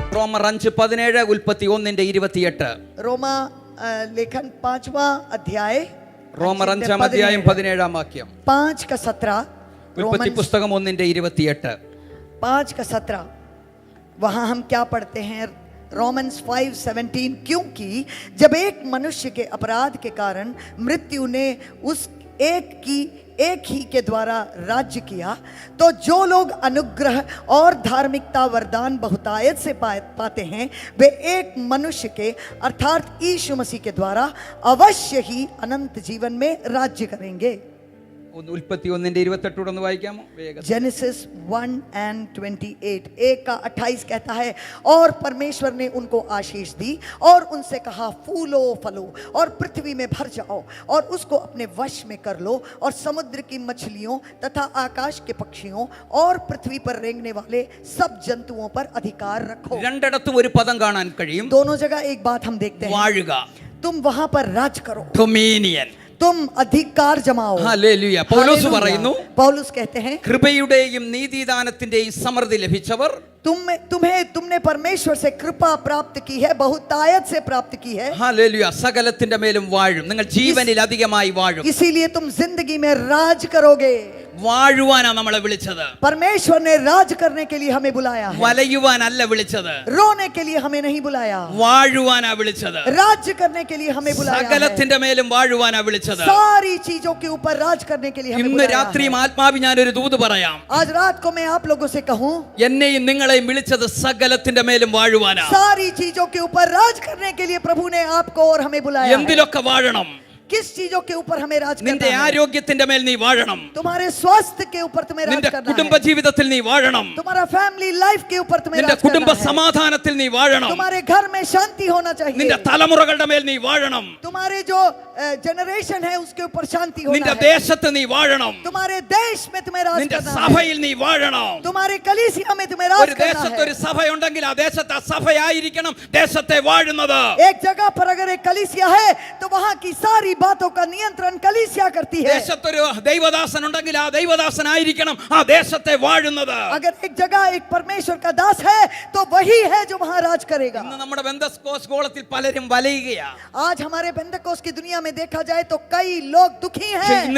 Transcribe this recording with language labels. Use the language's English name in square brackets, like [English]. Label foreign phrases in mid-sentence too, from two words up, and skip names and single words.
[Malayalam] റോമർ 5:17, ഉൽപ്പത്തി 1:28. [Hindi] रोमा लेखन 5वां अध्याय, [Malayalam] റോമർ 5:17. [Hindi] 5 का 17, [Malayalam] ഉൽപ്പത്തി പുസ്തകം 1:28. [Hindi] 5 का 17, वहां हम क्या पढ़ते हैं? रोमन्स 5:17, क्योंकि जब एक मनुष्य के अपराध के कारण मृत्यु ने उस एक ही के द्वारा राज्य किया, तो जो लोग अनुग्रह और धार्मिकता वरदान बहुतायत से पाते हैं, वे एक मनुष्य के अर्थात यीशु मसीह के द्वारा अवश्य ही अनंत जीवन में राज्य करेंगे. [Malayalam] ഉൽപ്പത്തി 1:28 ഒന്ന് വായിക്കാമോ വേഗം? [Hindi] जेनेसिस 1:28, 1:28 कहता है, और परमेश्वर ने उनको आशीष दी और उनसे कहा, फूलो फलो और पृथ्वी में भर जाओ और उसको अपने वश में कर लो और समुद्र की मछलियों तथा आकाश के पक्षियों और पृथ्वी पर रेंगने वाले सब जंतुओं पर अधिकार रखो. [Malayalam] രണ്ടിടത്തും ഒരു പദം കാണാൻ കഴിയും. [Hindi] दोनों जगह एक बात हम देखते हैं, [Malayalam] വാഴുക, [Hindi] तुम वहां पर राज करो, [Malayalam] ഡൊമീനിയൻ, [Hindi] तुम अधिकार जमाओ. [Malayalam] ഹല്ലേലൂയ. പൗലോസ് പറയുന്നു, [Hindi] पौलुस कहते हैं, [Malayalam] കൃപയുടെയും നീതിദാനത്തിന്റെയും സമൃദ്ധി ലഭിച്ചവർ [Hindi] तुमने परमेश्वर से कृपा प्राप्त की है, बहुतायत से प्राप्त की है. [Malayalam] ഹല്ലേലൂയ. സകലത്തിന്റെ മേലും വാഴും. നിങ്ങൾ ജീവനിൽ അധികമായി വാഴും. [Hindi] इसीलिए तुम जिंदगी में राज करोगे. [Malayalam] വാഴുവാനാ നമ്മളെ വിളിച്ചത്. [Hindi] परमेश्वर ने राज करने के लिए हमें बुलाया है, [Malayalam] വലയുവാനല്ല വിളിച്ചത്. [Hindi] रोने के लिए हमें नहीं बुलाया, [Malayalam] വാഴുവാനാ വിളിച്ചത്. [Hindi] राज्य करने के लिए हमें बुलाया है, [Malayalam] സകലത്തിന്റെ മേലും വാഴുവാനാ വിളിച്ചത്. [Hindi] सारी चीजों के ऊपर राज करने के लिए हमें [Malayalam] ഇന്ന് [Hindi] बुलाया [Malayalam] രാത്രിയും [Hindi] है. [Malayalam] ആത്മാവി ഞാനൊരു ദൂത് പറയാം. [Hindi] आज रात को मैं आप लोगों से कहूं, [Malayalam] എന്നെയും നിങ്ങളെയും വിളിച്ചത് സകലത്തിന്റെ മേലും വാഴുവാനാ. [Hindi] सारी चीजों के ऊपर राज करने के लिए प्रभु ने आपको और हमें बुलाया है. [Malayalam] എന്തിലൊക്കെ വാഴണം? [Hindi] किस चीजों के ऊपर हमें राज [Malayalam] നിന്റെ [Hindi] करना है? [Malayalam] ആരോഗ്യത്തിന്റെ മേൽ നീ വാഴണം. [Hindi] तुम्हारे स्वास्थ्य के ऊपर तुम्हें राज [Malayalam] നിന്റെ [Hindi] करना [Malayalam] കുടുംബ [Hindi] है. [Malayalam] ജീവിതത്തിൽ നീ വാഴണം. [Hindi] तुम्हारा [English] family life [Hindi] के ऊपर तुम्हें [Malayalam] നിന്റെ [Hindi] राज [Malayalam] കുടുംബ [Hindi] करना है. [Malayalam] സമാധാനത്തിൽ നീ വാഴണം. [Hindi] तुम्हारे घर में शांति होना चाहिए. [Malayalam] നിന്റെ തലമുറകളുടെ മേൽ നീ വാഴണം. [Hindi] तुम्हारे जो जनरेशन है उसके ऊपर शांति होना [Malayalam] നിന്റെ [Hindi] है. [Malayalam] ദേശത്ത് നീ വാഴണം. [Hindi] तुम्हारे देश में तुम्हें राज [Malayalam] നിന്റെ [Hindi] करना है. [Malayalam] സഭയിൽ നീ വാഴണം. [Hindi] तुम्हारे कलीसिया में तुम्हें [Malayalam] ഒരു [Hindi] राज करना [Malayalam] ദേശത്ത് ഒരു [Hindi] है. [Malayalam] സഭയുണ്ടെങ്കിൽ ആ ദേശത്ത് ആ സഭയായിരിക്കണം ദേശത്തെ വാഴുന്നത്. [Hindi] एक जगह पर अगर एक कलीसिया है तो वहां की सारी बातों का नियंत्रण कलीसिया करती है. [Malayalam] ദേശത്തൊരു ദൈവദാസൻ ഉണ്ടെങ്കിൽ ആ ദൈവദാസനായിരിക്കണം ആ ദേശത്തെ വാഴുന്നത്. [Hindi] अगर एक जगह एक परमेश्वर का दास है तो वही है जो वहां राज करेगा. [Malayalam] ഇന്ന് നമ്മുടെ ബെന്തസ്കോസ് ഗോളത്തിൽ പലരും വലയുകയാ. [Hindi] आज हमारे बेंतकोस की दुनिया में देखा जाए तो कई लोग दुखी [Malayalam] പക്ഷേ [Hindi] हैं.